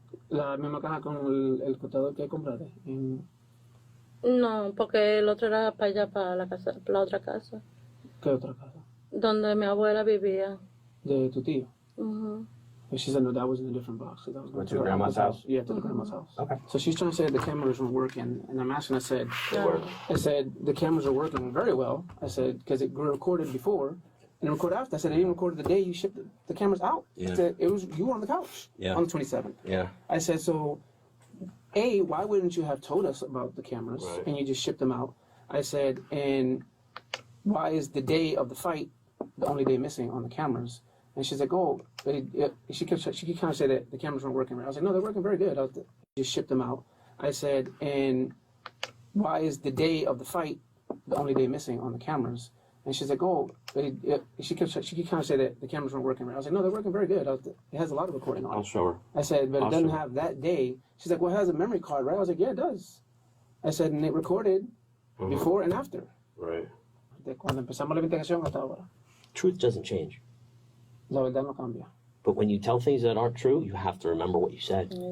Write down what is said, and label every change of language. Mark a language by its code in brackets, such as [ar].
[es] La misma caja con el cortador que compraste. No, porque el otro era para allá, para la casa, para la otra casa. ¿Qué otra casa? Donde mi abuela vivía. De tu tío. [en] And she said, no, that was in a different box. So that was to grandma's house? Yeah, to the grandma's house. Okay. So she's trying to say the cameras weren't working. And I'm asking, I said, the cameras are working very well. I said, because it recorded before and it recorded after. I said, it even recorded the day you shipped the cameras out. Yeah. I said, you were on the couch on the 27th. Yeah. I said, so, A, why wouldn't you have told us about the cameras and you just shipped them out? I said, and why is the day of the fight the only day missing on the cameras? And she's like, oh, she kept kind of say that the cameras weren't working right. I was like, no, they're working very good. Just shipped them out. I said, and why is the day of the fight the only day missing on the cameras? And she's like, oh, she kind of say that the cameras weren't working right. I was like, no, they're working very good. It has a lot of recording on it. I'll show her. I said, but it doesn't have that day. She's like, well, it has a memory card, right? I was like, yeah, it does. I said, and it recorded before and after. Right. [es] De cuando empezamos la investigación hasta ahora. [en] Truth doesn't change. [es] La verdad no cambia. [en] But when you tell things that aren't true, you have to remember what you said.